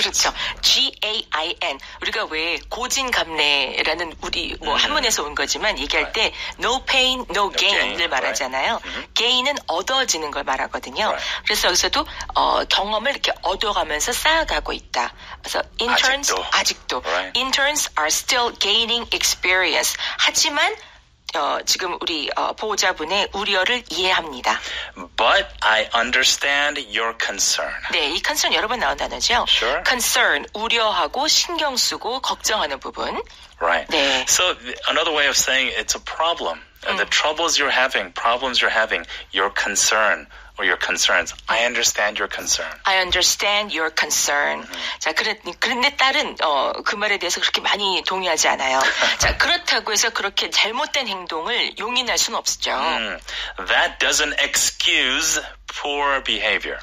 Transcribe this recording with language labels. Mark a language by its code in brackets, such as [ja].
[ko] 그렇죠. G-A-I-N. 우리가 왜 고진감래라는 우리 뭐 한문에서 온 거지만 얘기할 때 [en] no pain, no gain [ko] 을 말하잖아요. gain은 얻어지는 걸 말하거든요. 그래서 여기서도 경험을 이렇게 얻어가면서 쌓아가고 있다. 그래서 [en] interns [ko] 아직도 [en] interns are still gaining experience. [ko] 하지만 지금 우리 보호자분의 우려를 이해합니다. [en] But I understand your concern. [ko] 네, 이 concern 여러 번 나온 단어죠. [en] Sure. [ko] concern, 우려하고 신경 쓰고 걱정하는 부분. [en] Right. [ko] 네. [en] So another way of saying it's a problem. The troubles you're having, problems you're having, your concern or your concerns. I understand your concern. I understand your concern. [ko] 자, 그런데 딸은 그 말에 대해서 그렇게 많이 동의하지 않아요. 자, 그렇다고 해서 그렇게 잘못된 행동을 용인할 수는 없죠. [en] That doesn't excuse poor behavior.